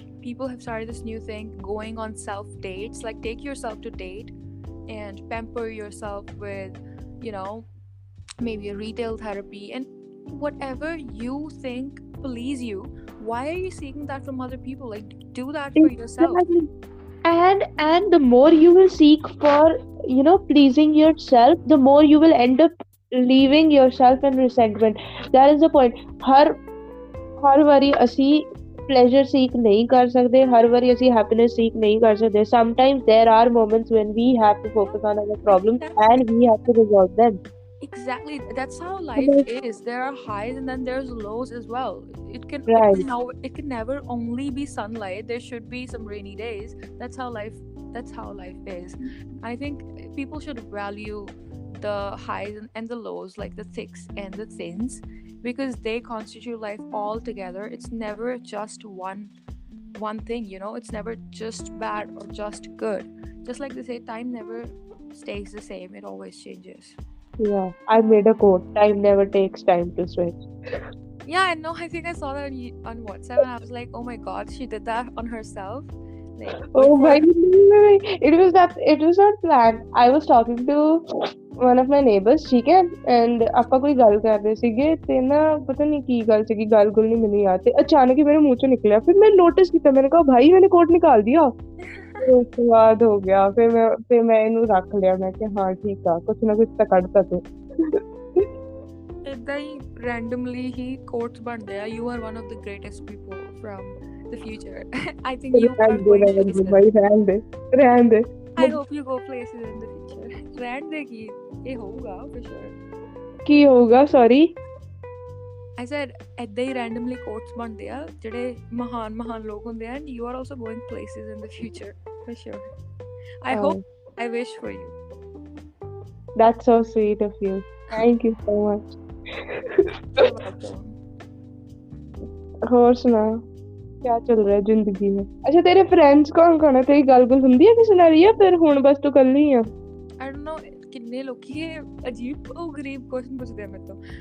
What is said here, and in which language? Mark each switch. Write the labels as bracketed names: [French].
[English] People have started this new thing, going on self dates. Like take yourself to date and pamper yourself with, maybe a retail therapy and whatever you think please you. Why are you seeking that from other people? Like do that for yourself. Exactly. And the more you will seek for, pleasing yourself, the more you will end up leaving yourself in resentment. That is the point. [Punjabi] ਹਰ ਵਾਰੀ ਅਸੀਂ pleasure seek ਨਹੀਂ ਕਰ ਸਕਦੇ, ਹਰ ਵਾਰੀ ਅਸੀਂ happiness seek ਨਹੀਂ ਕਰ ਸਕਦੇ. [English] Sometimes there are moments when we have to focus on our problems and we have to resolve them. Exactly, that's how life is. There are highs and then there's lows as well. It can never only be sunlight. There should be some rainy days. That's how life is. I think people should value the highs and the lows, like the thicks and the thins, because they constitute life all together. It's never just one thing, it's never just bad or just good. Just like they say, time never stays the same, it always changes. Yeah, I made a quote, time never takes time to switch. Yeah, I know. I think I saw that on WhatsApp and I was like, oh my god, she did that on herself. Like, oh my god, it was not planned. I was talking to one of my neighbors, [Hindi] ठीक है, [Punjabi] and ਆਪਾਂ ਕੋਈ ਗੱਲ ਕਰ ਰਹੇ ਸੀਗੇ ਤੇ ਨਾ ਪਤਾ ਨਹੀਂ ਕੀ ਗੱਲ ਸੀਗੀ, ਗੱਲ ਨਹੀਂ ਮੈਨੂੰ ਯਾਦ, ਤੇ ਅਚਾਨਕ ਹੀ ਮੇਰੇ ਮੂੰਹ ਚੋਂ ਨਿਕਲਿਆ. ਫਿਰ ਮੈਂ ਨੋਟਿਸ ਕੀਤਾ, [Hindi] मैंने कहा भाई मैंने कोट निकाल दिया. [Punjabi] ਉਸ ਤੋਂ ਬਾਅਦ ਹੋ ਗਿਆ, ਫਿਰ ਮੈਂ ਇਹਨੂੰ ਰੱਖ ਲਿਆ. ਮੈਂ ਕਿਹਾ ਹਾਂ ਠੀਕ ਆ, ਕੁਛ ਨਾ ਕੁਛ ਤਾਂ ਕੱਢਤਾ ਤੂੰ. ਏਦਾਂ ਹੀ randomly ਹੀ quotes ਬਣਦੇ ਆ. [English] You are one of the greatest people from the future. I think you are going to [Punjabi] ਰਹਿਣ ਦੇ. [English] I hope you go places in the future. [Punjabi] ਰਹਿਣ ਦੇ ਕੀ, ਇਹ ਹੋਊਗਾ [English] for sure. [Punjabi] ਕੀ ਹੋਊਗਾ? [English] Sorry. I said [Punjabi] ਏਦਾਂ ਹੀ randomly quotes ਬਣਦੇ ਆ ਜਿਹੜੇ ਮਹਾਨ ਲੋਕ ਹੁੰਦੇ ਆ, [English] and you are also going places in the future for sure. I wish for you. That's so sweet of you. Thank you so much. You're welcome. [Punjabi] ਹੋਰ ਸੁਣਾ, [Hindi] क्या चल रहा है जिंदगी में? अच्छा तेरे फ्रेंड्स कौन है? तेरी गल [Punjabi] ਹੁੰਦੀ ਹੈ ਕਿਸੇ ਨਾਲ, ਜਾਂ ਫਿਰ ਹੁਣ ਬਸ ਤੂੰ ਇਕੱਲੀ ਆ? [English] I don't know, [Punjabi] ਕਿੰਨੇ ਲੋਕੀ ਅਜੀਬ ਉਹ ਗਰੀਬ ਕੁਐਸਚਨ ਪੁੱਛਦੇ ਆ ਮੇਰੇ ਤੋਂ.